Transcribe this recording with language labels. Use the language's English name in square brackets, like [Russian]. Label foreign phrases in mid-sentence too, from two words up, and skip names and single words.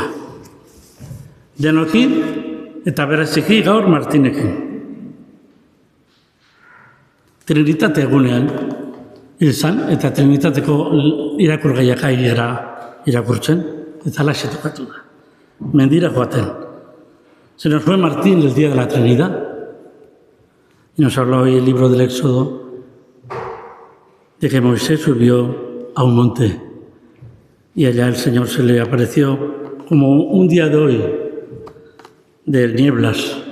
[Basque] Denokin, eta bereziki gaur Martinekin. Trinitate egunean izan, eta Trinitateko irakurgaiak gara irakurtzen, eta alaxe tokatu da. Mendira joaten. [Spanish] Se nos fue Martín el día de la Trinidad, y nos habló hoy el libro del Éxodo, de que Moisés subió a un monte, y allá el Señor se le apareció como un día de hoy, de nieblas.